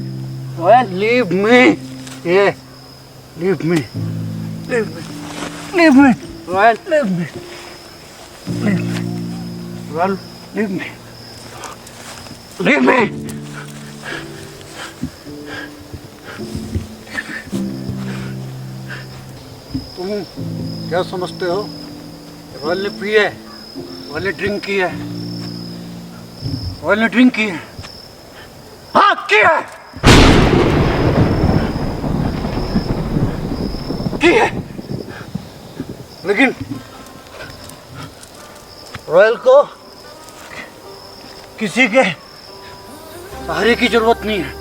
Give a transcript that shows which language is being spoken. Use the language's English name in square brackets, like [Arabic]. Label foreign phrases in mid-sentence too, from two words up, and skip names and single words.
[English] रॉयल, Leave me. Yeah. Leave me. Leave me. Leave me. रॉयल, Leave me. Leave me. Well, leave me. Leave me. [Hindi] तुम क्या समझते हो? रॉयल ने पी है, रॉयल ने ड्रिंक की है, रॉयल ने ड्रिंक की है। हाँ की है, लेकिन रॉयल को किसी के सहारे की जरूरत नहीं है।